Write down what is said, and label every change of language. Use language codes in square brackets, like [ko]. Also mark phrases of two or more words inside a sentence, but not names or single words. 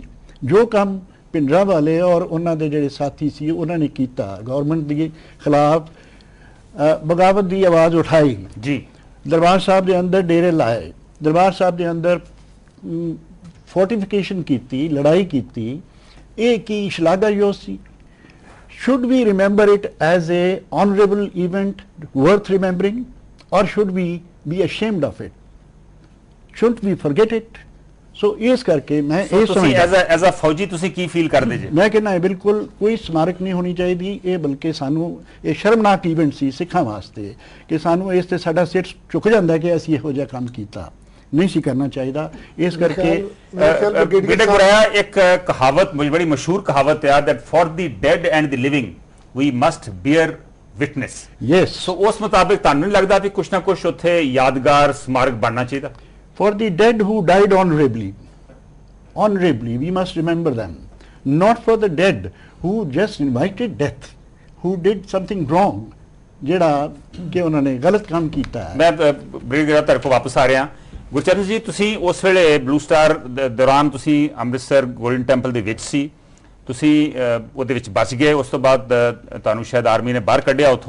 [pa] ਜੋ ਕੰਮ ਭਿੰਡਰਾਂ ਵਾਲੇ ਔਰ ਉਹਨਾਂ ਦੇ ਜਿਹੜੇ ਸਾਥੀ ਸੀ ਉਹਨਾਂ ਨੇ ਕੀਤਾ, ਗਵਰਨਮੈਂਟ ਦੇ ਖਿਲਾਫ ਬਗਾਵਤ ਦੀ ਆਵਾਜ਼ ਉਠਾਈ ਜੀ, ਦਰਬਾਰ ਸਾਹਿਬ ਦੇ ਅੰਦਰ ਡੇਰੇ ਲਾਏ, ਦਰਬਾਰ ਸਾਹਿਬ ਦੇ ਅੰਦਰ ਫੋਰਟੀਫਿਕੇਸ਼ਨ ਕੀਤੀ, ਲੜਾਈ ਕੀਤੀ, ਇਹ ਕੀ ਸ਼ਲਾਘਾਯੋਗ ਸੀ। [en] should we remember it as a honorable event worth remembering, or should we be ashamed of it? Shouldn't we forget it? [pa] ਸੋ ਇਸ ਕਰਕੇ ਮੈਂ ਇਹ ਤੁਸੀਂ ਸਮਝਦਾ [en] as a [pa] ਫੌਜੀ ਤੁਸੀਂ ਕੀ ਫੀਲ ਕਰਦੇ ਜੀ? ਮੈਂ ਕਹਿੰਦਾ ਬਿਲਕੁਲ ਕੋਈ ਸਮਾਰਕ ਨਹੀਂ ਹੋਣੀ ਚਾਹੀਦੀ ਇਹ, ਬਲਕਿ ਸਾਨੂੰ ਇਹ ਸ਼ਰਮਨਾਕ ਈਵੈਂਟ ਸੀ ਸਿੱਖਾਂ ਵਾਸਤੇ ਕਿ ਸਾਨੂੰ ਇਸ ਤੇ ਸਾਡਾ ਸਿਰ ਝੁਕ ਜਾਂਦਾ ਕਿ ਅਸੀਂ ਇਹੋ ਜਿਹਾ ਕੰਮ ਕੀਤਾ, ਨਹੀਂ ਸੀ ਕਰਨਾ ਚਾਹੀਦਾ। ਇਸ ਕਰਕੇ ਬੇਟੇ ਗੁਰਾਇਆ ਇੱਕ ਕਹਾਵਤ ਬੜੀ ਮਸ਼ਹੂਰ ਕਹਾਵਤ ਹੈ [en] that for the dead and the living we must bear witness। [pa] ਯੈਸ, ਸੋ ਉਸ ਮੁਤਾਬਿਕ ਤੁਹਾਨੂੰ ਨਹੀਂ ਲੱਗਦਾ ਵੀ ਕੁਛ ਨਾ ਕੁਛ ਉੱਥੇ ਯਾਦਗਾਰ ਸਮਾਰਕ ਬਣਨਾ ਚਾਹੀਦਾ? [en] for the dead who died honorably, we must remember them, not for the dead who just invited death, who did something wrong, [pa] ਜਿਹੜਾ ਕਿ ਉਹਨਾਂ ਨੇ ਗਲਤ ਕੰਮ ਕੀਤਾ ਹੈ। ਮੈਂ ਬ੍ਰਿਗੇਡੀਅਰ ਤੁਹਾਡੇ ਕੋਲ ਵਾਪਸ ਆ ਰਿਹਾ। ਗੁਰਚਰਨ ਜੀ, ਤੁਸੀਂ ਉਸ ਵੇਲੇ ਬਲੂ ਸਟਾਰ ਦੌਰਾਨ ਤੁਸੀਂ ਅੰਮ੍ਰਿਤਸਰ ਗੋਲਡਨ ਟੈਂਪਲ ਦੇ ਵਿੱਚ ਸੀ, ਤੁਸੀਂ ਉਹਦੇ ਵਿੱਚ ਬਚ ਗਏ, ਉਸ ਤੋਂ ਬਾਅਦ ਤੁਹਾਨੂੰ ਸ਼ਾਇਦ ਆਰਮੀ ਨੇ ਬਾਹਰ ਕੱਢਿਆ ਉੱਥੋਂ।